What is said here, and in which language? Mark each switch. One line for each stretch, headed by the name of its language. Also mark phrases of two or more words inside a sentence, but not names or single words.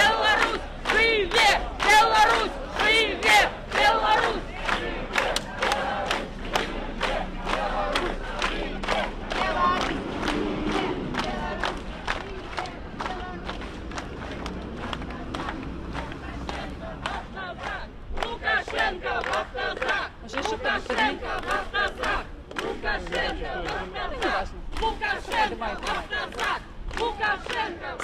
Belarusian: Живе Беларусь! Живе Беларусь!
Russian: Лукашенко в автозак! Лукашенко в автозак! Лукашенко в автозак! Лукашенко в автозак! Лукашенко!